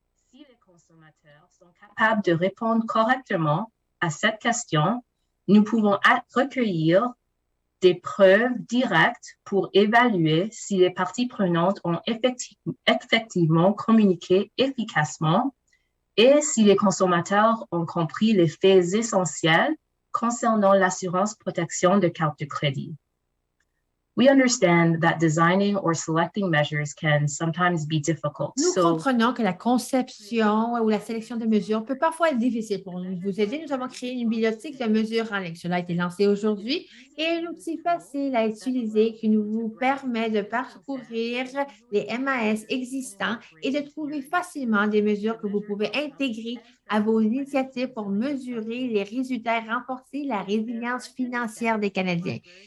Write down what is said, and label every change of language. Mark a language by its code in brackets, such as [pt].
[fr] Si les consommateurs sont capables de répondre correctement à cette question, nous pouvons recueillir des preuves directes pour évaluer si les parties prenantes ont effectivement communiqué efficacement et si les consommateurs ont compris les faits essentiels concernant l'assurance protection de carte de crédit. [en] We understand that designing or selecting measures can sometimes be difficult. [fr] Nous comprenons que la conception ou la sélection de mesures peut parfois être difficile. Pour vous aider, nous avons créé une bibliothèque de mesures en ligne. Cela a été lancé aujourd'hui et un outil facile à utiliser qui nous vous permet de parcourir les MAS existants et de trouver facilement des mesures que vous pouvez intégrer à vos initiatives pour mesurer les résultats et renforcer la résilience financière des Canadiens.